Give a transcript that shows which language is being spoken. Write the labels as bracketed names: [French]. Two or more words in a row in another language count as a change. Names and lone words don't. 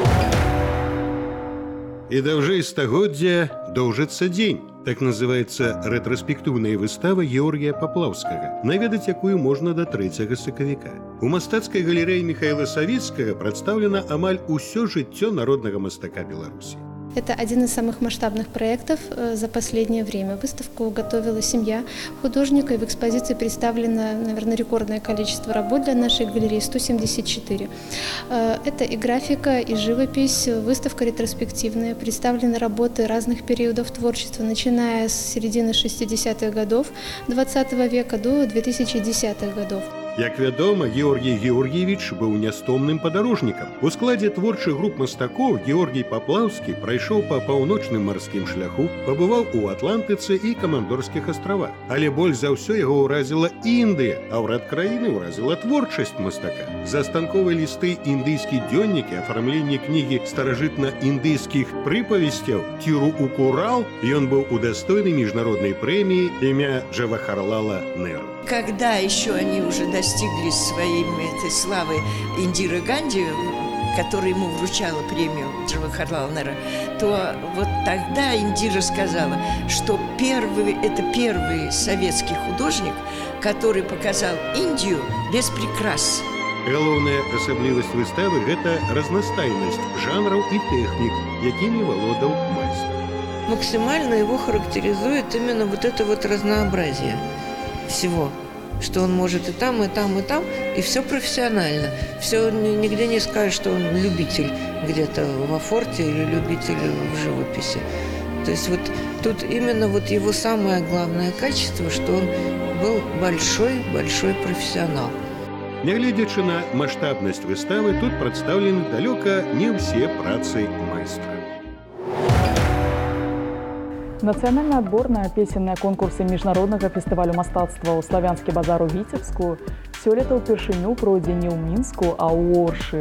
[Belarusian] І даўжэй стагоддзя доўжыцца дзень. Так называецца рэтраспектыўная выстава Георгія Паплаўскага, наведаць якую можна да 3 сакавіка. У мастацкай галерэі Михаіла Савіцкага прадстаўлена амаль усё жыццё народнага мастака Беларусі. [Russian] Это один из самых масштабных проектов за последнее время. Выставку готовила семья художника, и в экспозиции представлено, наверное, рекордное количество работ для нашей галереи – 174. Это и графика, и живопись, выставка ретроспективная, представлены работы разных периодов творчества, начиная с середины 60-х годов 20 века до 2010-х годов. [Belarusian] Як вядома, Георгій Георгіевіч быў нястомным падарожнікам. У складзе творчых груп мастакоў Георгій Паплаўскі прайшоў па паўночным марскім шляху, пабываў у Атлантыцы і Камандорскіх астравах. Але больш за ўсё яго ўразіла Індыя, а ўрад краіны ўразіла творчасць мастака. Застанковыя лісты, індыйскі дзённікі, афармленне кнігі старажытна-індыйскіх прыпавесцяў «Тиру у Курал» ён быў удастойны міжнароднай прэміі імя Джавахарлала Неру. [Russian] Когда еще они уже достигли своей этой славы Индиры Ганди, которая ему вручала премию Джавахарлала Неру, то вот тогда Индира сказала, что это первый советский художник, который показал Индию без прикрас. [Belarusian] Галоўная асаблівасць выставы – гэта разнастайнасць жанраў і тэхнік, якімі валодаў майстар. [Russian] Максимально его характеризует именно вот это вот разнообразие всего, что он может и там, и там, и там, и все профессионально. Все, нигде не скажешь, что он любитель где-то во форте или любитель в живописи. То есть вот тут именно вот его самое главное качество, что он был большой профессионал. [Belarusian] Нягледзячы на маштабнасць выставы, тут прадстаўлены далёка не ўсе працы майстра. Нацыянальны адбор на песенныя конкурсы міжнароднага фестывалю мастацтва ў славянскі базар у Віцебску сёлета ўпершыню пройдзе не ў Мінску, а ў Оршы.